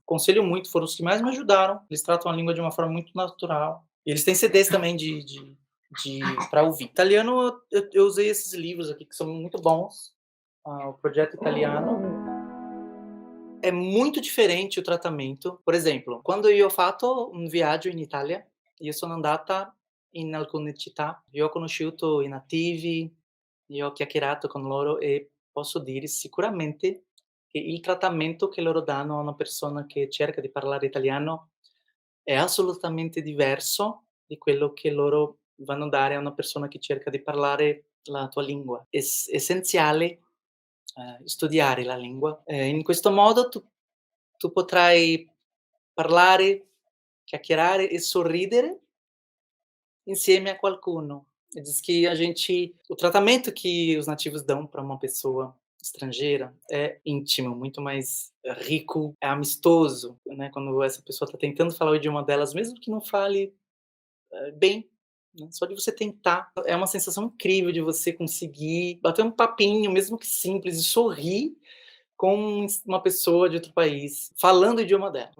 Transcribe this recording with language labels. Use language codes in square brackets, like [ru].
[pt] Aconselho muito, foram os que mais me ajudaram. Eles tratam a língua de uma forma muito natural. E eles têm CDs também de para ouvir. Italiano, eu usei esses livros aqui que são muito bons. O Projeto Italiano. É muito diferente o tratamento. Por exemplo, quando [it] io ho fatto un viaggio in Italia, io sono andata in alcune città, io ho conosciuto i nativi, io ho chiacchierato con loro e posso dire sicuramente che il trattamento che loro danno a una persona che cerca di parlare italiano è assolutamente diverso di quello che loro vanno dare a una persona che cerca di parlare la tua lingua. Essenziale, studiare la lingua. In questo modo tu potrai parlare, chiacchierare e sorridere insieme a qualcuno. [pt] E diz que a gente o tratamento que os nativos dão para uma pessoa estrangeira é íntimo, muito mais rico, é amistoso, né, quando essa pessoa está tentando falar o idioma delas, mesmo que não fale, bem, né, só de você tentar, é uma sensação incrível de você conseguir bater um papinho, mesmo que simples, e sorrir com uma pessoa de outro país, falando o idioma dela.